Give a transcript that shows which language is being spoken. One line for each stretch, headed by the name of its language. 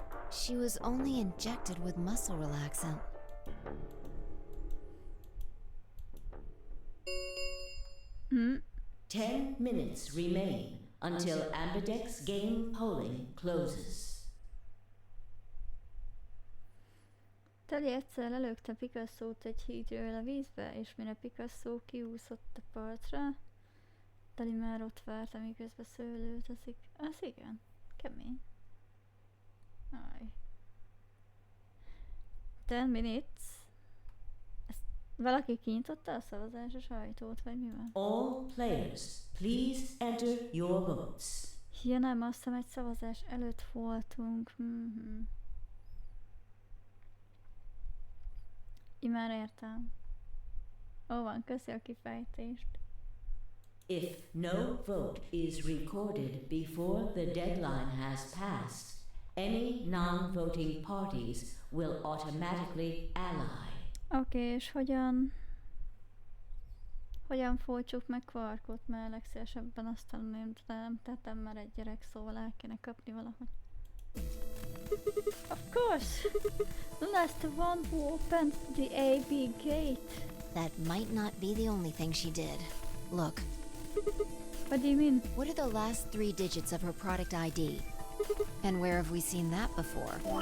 English: She was only injected with muscle relaxant. Hmm? 10 minutes remain until Ambidex game polling closes.
Hungarian: Tali egyszer lelökte Picasso-t egy hídről a vízbe, és mire Picasso kiúszott a partra, Tali már ott várt, amiközben szőlőtezik. Az igen, kemény. Aj.
English: 10 minutes.
Hungarian: Ezt valaki kinyitotta a szavazásos ajtót, vagy mi van?
English: All players, please enter your votes.
Hungarian: Ja nem, azt hiszem egy szavazás előtt voltunk. Már értem. Ó, van, köszi a kifejtést.
English: If no vote is recorded before the deadline has passed, any non-voting parties will automatically ally.
Hungarian: Oké, és hogyan folytsuk meg Quarkot, mert legszívesebben azt nem tettem, mert egy gyerek, szóval el kéne kapni valahogy.
English: Of course! Luna's the one who opened the AB gate. That might not be the only thing she did. Look, What do you mean? what are the last 3 digits of her product ID? And where have we seen that before?